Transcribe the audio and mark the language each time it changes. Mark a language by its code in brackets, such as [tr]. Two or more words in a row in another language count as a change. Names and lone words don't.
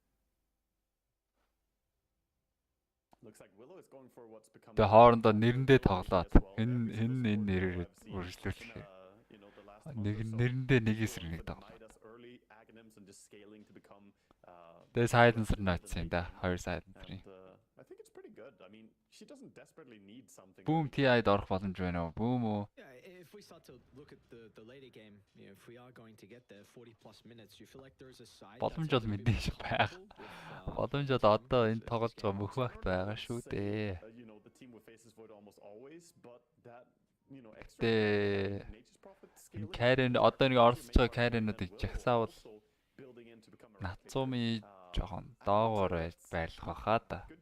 [mn] Тэгээ хоорондоо нэрэндээ тоглоод энэ нэрээр үргэлжлүүлэх. Нэрэндээ нэг эсрэг нэг тоглоод. Тэгээ Silencer ноцсон юм да. Хоёр Silencer. Boom TI-д орох боломж байна уу? Boom уу? [en] If we start to look at the later game, if we are going to get there 40 plus minutes, you feel like there is a side. [mn] Боломж бол мэдээж байгаа. Боломж бол одоо энэ тоглож байгаа мөх багт байгаа шүү дээ. Тэгээ Karen одоо нэг оролцож байгаа Karen-уудыг жагсаавал Нацуми жоохон доогоор байлах байхаа да.